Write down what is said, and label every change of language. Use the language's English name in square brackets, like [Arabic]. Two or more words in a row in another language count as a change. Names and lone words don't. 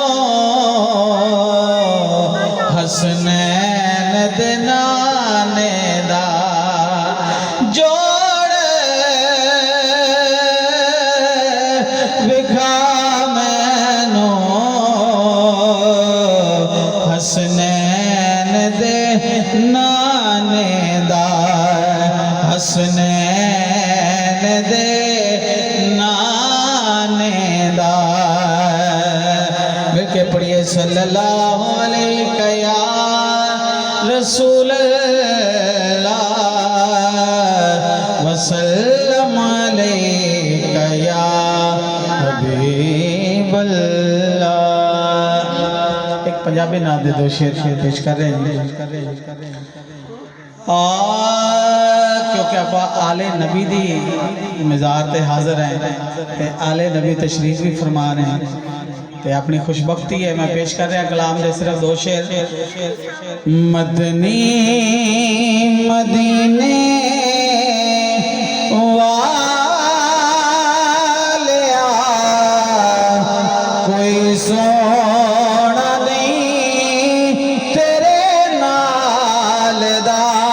[Punjabi] حسنین دے نانے دا، جوڑ وکھا مینوں حسنین دے نانے دا، حسنین دے نانے دا. مل کے پڑھیے, [Arabic] صلى الله عليك يا رسول الله وسلم عليك يا حبيب الله. [Urdu] ایک پنجابی نام دے دو شعر پیش کر رہے ہیں. [Punjabi] کیونکہ آپ آل نبی دی مزار تے حاضر ہیں، تے آل نبی [Urdu] تشریف بھی فرما رہے ہیں, [Punjabi] تے اپنی خوش بختی ہے. میں پیش کر رہا کلام دے صرف دو شعر۔ مدنی مدینے والیا کوئی سوہنا نہیں تیرے نال دا,